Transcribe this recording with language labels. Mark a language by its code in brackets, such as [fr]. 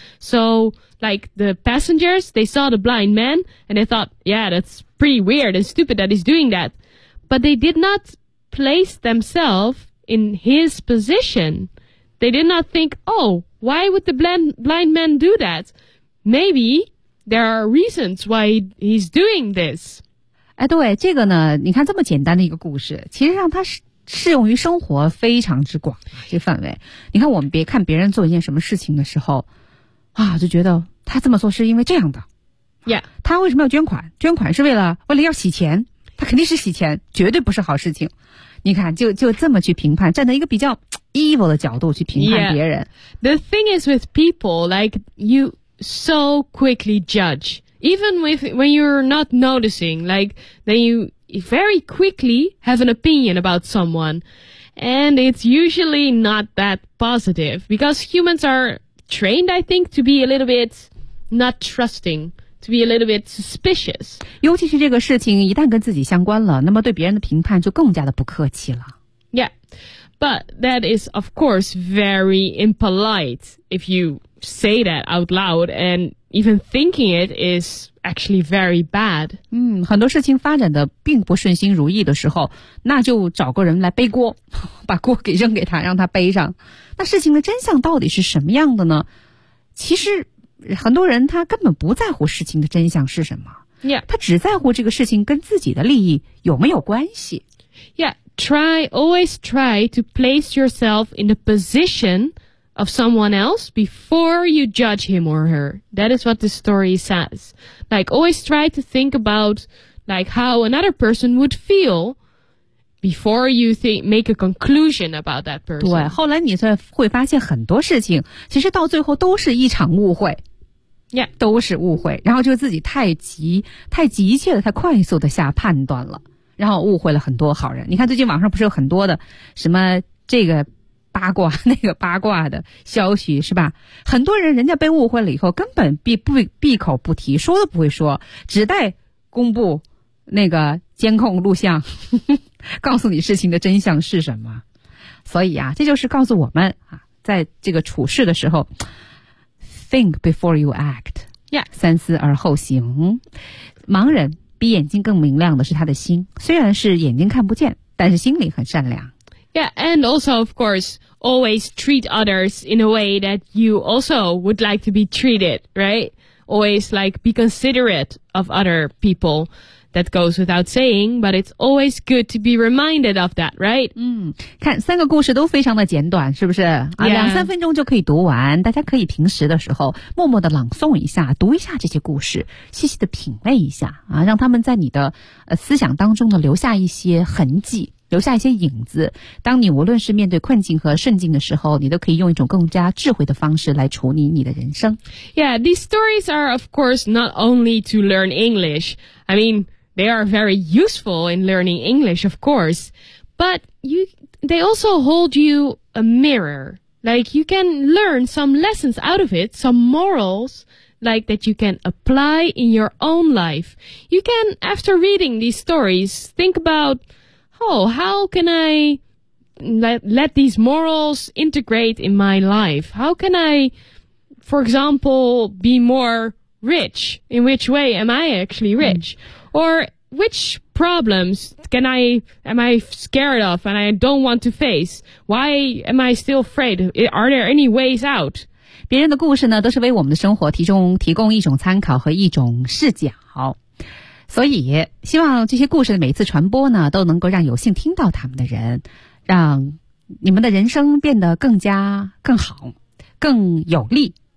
[en] So, like the passengers, they saw the blind man and they thought, yeah, that's pretty weird and stupid that he's doing that. But they did not place themselves in his position. They did not think, oh, why would the blind man do that? Maybe... There are reasons why he's doing this. [zh] 哎，对，这个呢，你看这么简单的一个故事，其实上它适用于生活非常之广，这范围。你看我们别看别人做一件什么事情的时候，啊，就觉得他这么做是因为这样的。 [en] Yeah. [zh] 他为什么要捐款？捐款是为了要洗钱。他肯定是洗钱，绝对不是好事情。你看，就这么去评判，站在一个比较 evil 的角度去评判别人。 [en] Yeah. The thing is with people, like, you so quickly judge. Even when you're not noticing, like, then you very quickly have an opinion about someone. And it's usually not that positive. Because humans are trained, I think, to be a little bit not trusting. To be a little bit suspicious. [zh] 尤其是这个事情一旦跟自己相关了，那么对别人的评判就更加的不客气了。 [en] Yeah, but that is of course very impolite if you say that out loud and even thinking it is actually very bad. [zh] 嗯，很多事情发展的并不顺心如意的时候，那就找个人来背锅，把锅给扔给他，让他背上。那事情的真相到底是什么样的呢？其实很多人他根本不在乎事情的真相是什么、 [en] yeah. [zh] 他只在乎这个事情跟自己的利益有没有关系 [en] Yeah, always try to place yourself in the position of someone else before you judge him or her. That is what the story says. Like, always try to think about like how another person would feelBefore you think, make a conclusion about that person. [zh] 对，后来你才会发现很多事情，其实到最后都是一场误会。 [en] Yeah. [zh] 都是误会，然后就自己太急切的，太快速的下判断了，然后误会了很多好人。你看最近网上不是有很多的什么这个八卦那个八卦的消息是吧？很多人人家被误会了以后，根本闭口不提，说都不会说，只待公布那个监控录像。告诉你事情的真相是什么，所以啊，这就是告诉我们啊，在这个处事的时候 ， [en] think before you act， yeah， [zh] 三思而后行。盲人比眼睛更明亮的是他的心，虽然是眼睛看不见，但是心里很善良。 [en] Yeah， and also of course always treat others in a way that you also would like to be treated， right？ Always like be considerate of other people。 That goes without saying, but it's always good to be reminded of that, right? [zh] 嗯，看三个故事都非常的简短，是不是？ [en] Yeah. [zh] 啊，两三分钟就可以读完，大家可以平时的时候默默的朗诵一下，读一下这些故事，细细的品味一下啊，让他们在你的思想当中呢留下一些痕迹，留下一些影子。当你无论是面对困境和顺境的时候，你都可以用一种更加智慧的方式来处理你的人生。 [en] Yeah, these stories are of course not only to learn English. I mean, they are very useful in learning English, of course. But they also hold you a mirror. Like, you can learn some lessons out of it, some morals. Like that you can apply in your own life. You can, after reading these stories, think about, oh, how can I let these morals integrate in my life? How can I, for example, be more rich? In which way am I actually rich? Mm. Or which problems am I scared of and I don't want to face? Why am I still afraid? Are there any ways out? [zh] 别人的故事呢，都是为我们的生活提供一种参考和一种视角。所以，希望这些故事的每次传播呢，都能够让有幸听到他们的人，让你们的人生变得更加更好，更有力。